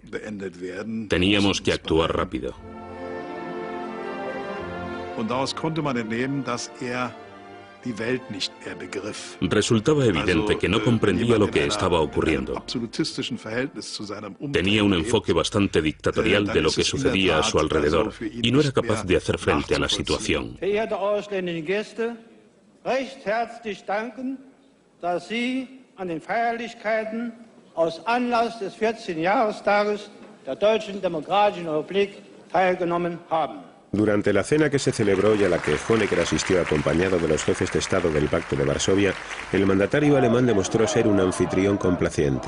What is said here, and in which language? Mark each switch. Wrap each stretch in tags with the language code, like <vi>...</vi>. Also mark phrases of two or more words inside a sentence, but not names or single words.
<es>Teníamos que actuar rápido. Resultaba evidente que no comprendía lo que estaba ocurriendo. Tenía un enfoque bastante dictatorial de lo que sucedía a su alrededor y no era capaz de hacer frente a la situación.</es> <de>Dass Sie an den Feierlichkeiten aus Anlass des 14. Jahrestages der Deutschen Demokratischen Republik teilgenommen haben.</de> <es>Durante la cena que se celebró y a la que Honecker asistió acompañado de los jefes de Estado del Pacto de Varsovia, el mandatario alemán demostró ser un anfitrión complaciente.</es>